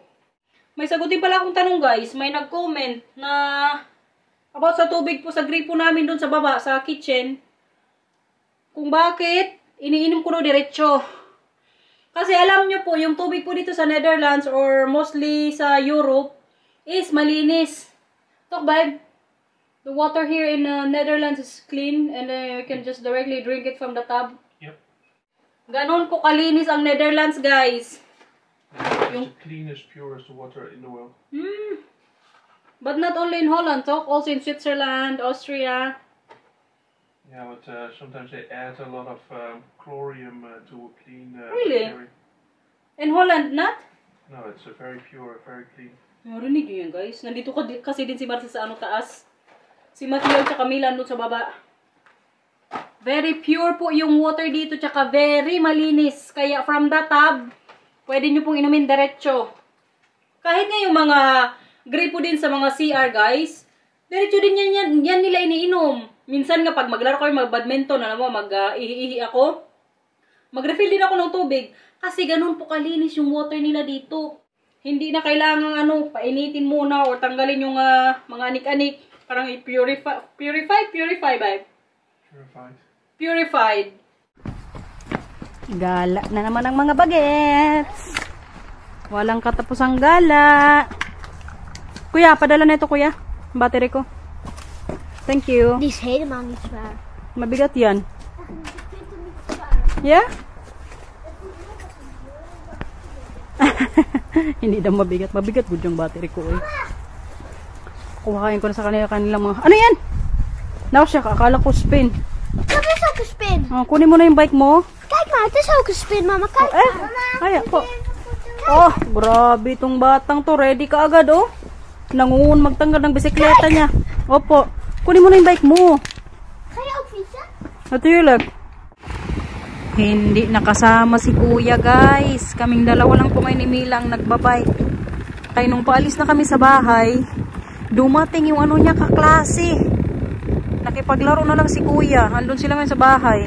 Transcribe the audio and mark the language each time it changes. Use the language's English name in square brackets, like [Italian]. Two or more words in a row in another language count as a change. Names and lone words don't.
[Filipino] May sagutin pala akong tanong, guys. May nag-comment na about sa tubig po sa gripo namin doon sa baba, sa kitchen. Kung bakit iniinom ko no diretso. Kasi alam nyo po, yung tubig po dito sa Netherlands or mostly sa Europe is malinis. [English] Talk, babe. The water here in Netherlands is clean and you can just directly drink it from the tub. Yep. [Filipino] Ganon po kalinis ang Netherlands, guys. [English] It's the cleanest, purest water in the world. But not only in Holland, talk. Also in Switzerland, Austria. Yeah, but sometimes they add a lot of chlorium to clean. Really? Bacteria. In Holland, not? No, it's very pure, very clean. [Filipino] Marinig nyo yan, guys. Nandito kasi din si Marcia sa taas. Si Matthew at Camila doon sa baba. [English] Very pure [Filipino] po yung water dito, tsaka very malinis. Kaya [English] from the tub, [Filipino] pwede nyo pong inumin diretso. Kahit nga yung mga gripo din sa mga CR, guys, diretso din yan nila iniinom. Minsan nga pag maglaro kayo mag-badminton, mag-ihi ako, mag-refill din ako ng tubig. Kasi ganun po kalinis yung water nila dito. Hindi na kailangan painitin muna or tanggalin yung mga anik-anik. Parang i-purify. [English] Purify, babe. [Filipino] Purified. Gala na naman ang mga bagets. Walang katapusang gala. Kuya, padala na ito, kuya. Battery ko. Thank you. [Dutch] Die is helemaal niet zwaar. [Filipino] Mabigat yan. Yeah? Hindi daw mabigat. Mabigat good yung battery ko, eh. Kuhain ko na sa kanilang mga... Ano yan? Naku siya, akala ko spin. [Dutch] Dat is ook een spin. [Filipino] Oh, kunin mo na yung bike mo. [Dutch] Kijk maar, het is ook een spin, mama. Kijk maar. [Filipino] Kaya po. Oh, grabe itong batang to. Ready ka agad, oh. Nangungun magtanggal ng bisikleta niya. Opo. Kunin mo na yung bike mo. [Dutch] Ga je ook fietsen? Natuurlijk. [Filipino] Hindi nakasama si kuya, guys. Kaming dalawa lang po ngayon ni Mila ang nagbabike. Kaya nung paalis na kami sa bahay, dumating yung ano niya kaklase. Nakipaglaro na lang si kuya. Andun sila ngayon sa bahay.